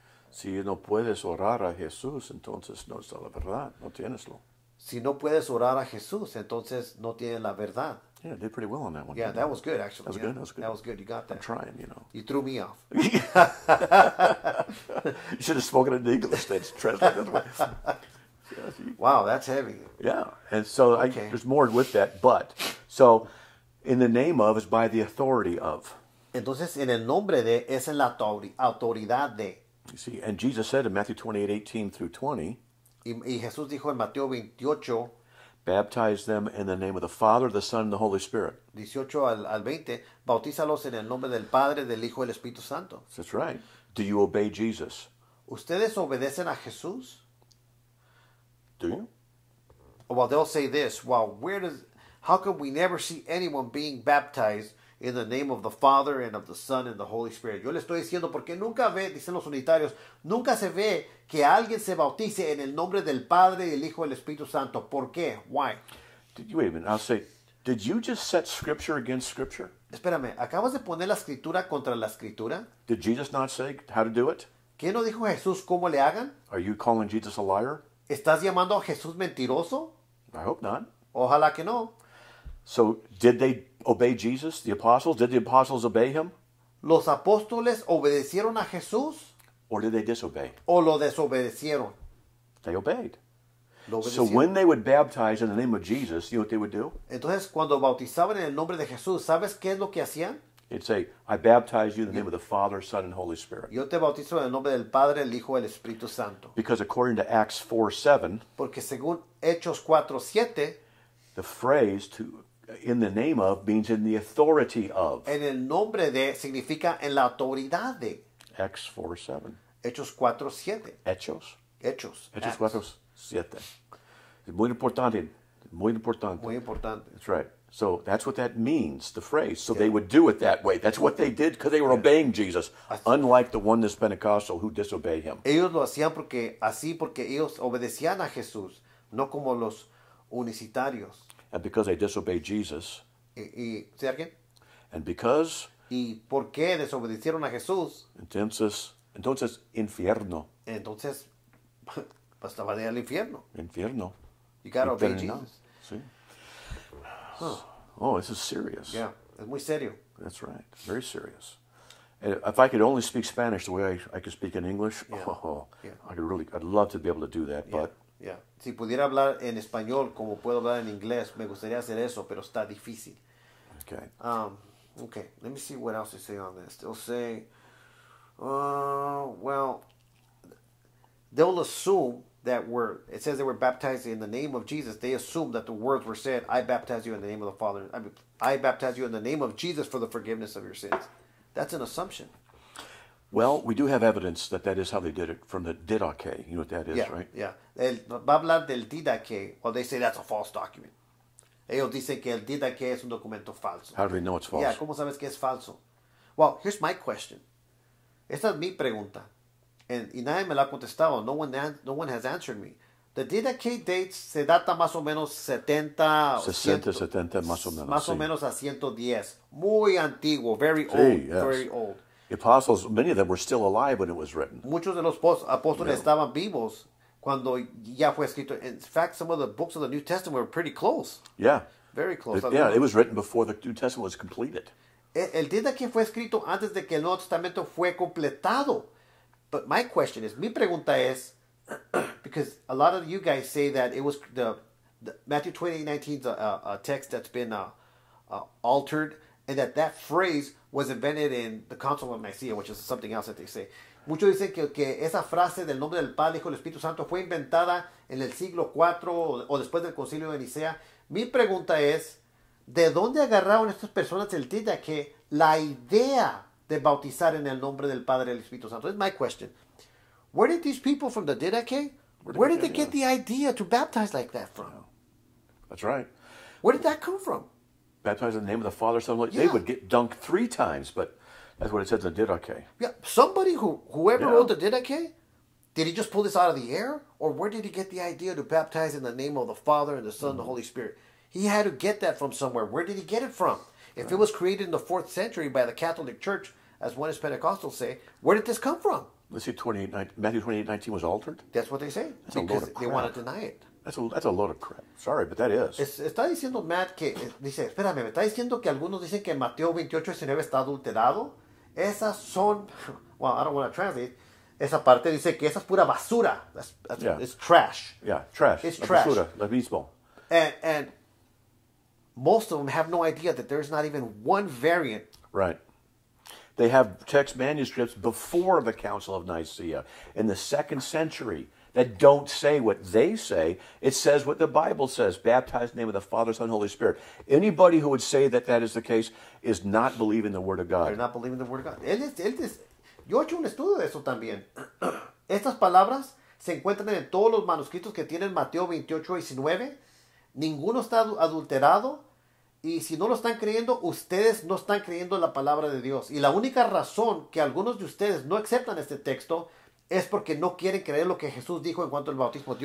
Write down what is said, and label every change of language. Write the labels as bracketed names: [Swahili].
[Spanish] Si no puedes orar a Jesús, entonces no está la verdad. No tieneslo. Si no puedes orar a Jesús, entonces no tienes la verdad. [English] Yeah, I did pretty well on that one. Yeah, didn't I? that was good, actually. That was Yeah, good. That was good. That was good. You got I'm that. trying, You threw me off. You should have spoken in English. That's translated. Wow, that's heavy. Yeah, and so Okay. there's more with that. But so, in the name of is by the authority of. [Spanish] Entonces, en el nombre de es en la autoridad de. [English] You see, and Jesus said in Matthew 28:18 through 20, [Spanish] Y Jesús dijo en Mateo 28, [English] baptize them in the name of the Father, the Son, and the Holy Spirit. [Spanish] 18 al 20, bautízalos en el nombre del Padre, del Hijo y del Espíritu Santo. [English] That's right. Do you obey Jesus? [Spanish] ¿Ustedes obedecen a Jesús? [English] Do you? Well, they'll say this, well, how come we never see anyone being baptized in the name of the Father and of the Son and the Holy Spirit? [Spanish] Yo le estoy diciendo porque nunca dicen los unitarios, nunca se ve que alguien se bautice en el nombre del Padre, del Hijo y del Espíritu Santo. ¿Por qué? [English] Why? Wait a minute. I'll say, did you just set Scripture against Scripture? [Spanish] Espérame, ¿acabas de poner la escritura contra la escritura? [English] Did Jesus not say how to do it? [Spanish] ¿Qué no dijo Jesús cómo le hagan? [English] Are you calling Jesus a liar? [Spanish] ¿Estás llamando a Jesús mentiroso? [English] I hope not. [Spanish] Ojalá que no. [English] So, did they obey Jesus, the apostles? Did the apostles obey him? [Spanish] ¿Los apóstoles obedecieron a Jesús [English] Or did they disobey? [Spanish] o lo desobedecieron? [English] They obeyed. [Spanish] Lo [English] So, [Spanish] obedecieron. [English] when they would baptize in the name of Jesus, you know what they would do? [Spanish] Entonces, cuando bautizaban en el nombre de Jesús, ¿sabes qué es lo que hacían? [English] They'd say, I baptize you in the name of the Father, Son, and Holy Spirit. [Spanish] Yo te bautizo en el nombre del Padre, el Hijo y el Espíritu Santo. [English] Because according to Acts 4:7, [Spanish] Porque según Hechos 4:7, [English] the phrase in the name of means in the authority of. [Spanish] en el nombre de significa en la autoridad de. [English] Acts 4:7. [Spanish] Hechos 4:7. Hechos. Hechos. Hechos [English] Acts. [Spanish] 4:7. Es muy importante. Muy importante. Muy importante. [English] That's right. So that's what that means, the phrase. So they would do it that way. That's what they did because they were obeying Jesus, unlike the oneness Pentecostal who disobey him. [Spanish] Ellos lo hacían porque ellos obedecían a Jesús, no como los unicitarios. [English] And because they disobeyed Jesus, [Spanish] ¿Sí alguien? [English] and because, [Spanish] ¿Y por qué desobedecieron a Jesús? entonces infierno. Entonces, pues van a ir al infierno. Infierno. [English] You gotta obey Infernal. Jesus. See? Huh. Oh, this is serious. [Spanish] Yeah, es muy serio. [English] That's right. Very serious. And if I could only speak Spanish the way I could speak in English, I'd love to be able to do that, but Yeah. [Spanish] Si pudiera hablar en español como puedo hablar en inglés, me gustaría hacer eso, pero está difícil. [English] okay. Okay, let me see what else they say on this. They'll say, well, they'll assume that it says they were baptized in the name of Jesus. They assume that the words were said, I baptize you in the name of the Father. I baptize you in the name of Jesus for the forgiveness of your sins. That's an assumption. Well, we do have evidence that is how they did it from the Didache. You know what that is, right? Yeah. [Spanish] Va a hablar del [English] Didache, or they say that's a false document. [Spanish] Ellos dicen que el Didache es un documento falso. [English] How do they know it's false? [Spanish] Yeah, ¿cómo sabes que es falso? Well, here's my question. Esta es mi pregunta. Y nadie me la ha contestado. [English] No one has answered me. The Didache dates [Spanish] se data más o menos 70 más o menos. Más o menos a 110. Muy antiguo, [English] very [Spanish] Sí, [English] old, yes. very old. The apostles, many of them were still alive when it was written. [Spanish] Muchos de los apóstoles estaban vivos cuando ya fue escrito. [English] In fact, some of the books of the New Testament were pretty close. Yeah. Very close. It was written before the New Testament was completed. [Spanish] El Didache fue escrito antes de que el Nuevo Testamento fue completado. [English] But my question is, [Spanish] mi pregunta es, [English] because a lot of you guys say that it was the Matthew 28:19 is a text that's been altered, and that phrase was invented in the Council of Nicaea, which is something else that they say. [Spanish] Muchos dicen que esa frase del nombre del Padre, Hijo y del Espíritu Santo fue inventada en el siglo IV o después del Concilio de Nicea. Mi pregunta es, ¿de dónde agarraron estas personas el Didache la idea de bautizar en el nombre del Padre y del Espíritu Santo? [English] That's my question. Where did these people from the Didache, where did they get the idea to baptize like that from? That's right. Where did that come from? Baptized in the name of the Father, Son, and They would get dunked 3 times, but that's what it says in the Didache. Yeah, somebody whoever wrote the Didache, did he just pull this out of the air? Or where did he get the idea to baptize in the name of the Father and the Son and the Holy Spirit? He had to get that from somewhere. Where did he get it from? If it was created in the 4th century by the Catholic Church, as one is Pentecostals say, where did this come from? Let's see, Matthew 28:19 was altered? That's what they say. That's a load Because of they crap. want to deny it. That's a load of crap. Sorry, but that is. [Spanish] Está diciendo Matt que, dice, espérame, me está diciendo que algunos dicen que Mateo 28:19 está adulterado. Esas son, [English] well, I don't want to translate. [Spanish] Esa parte dice que esa es pura basura. [English] It's trash. Yeah, trash. It's [Spanish] La [English] trash. [Spanish] basura, la mismo. [English] And most of them have no idea that there's not even one variant. Right. They have text manuscripts before the Council of Nicaea in the 2nd century that don't say what they say. It says what the Bible says, baptized in the name of the Father, Son, and Holy Spirit. Anybody who would say that is the case is not believing the Word of God. They're not believing the Word of God. [Spanish] Yo he hecho un estudio de eso también. Estas palabras se encuentran en todos los manuscritos que tienen Mateo 28:19. Ninguno está adulterado. Y si no lo están creyendo, ustedes no están creyendo la palabra de Dios. Y la única razón que algunos de ustedes no aceptan este texto es porque no quieren creer lo que Jesús dijo en cuanto al bautismo.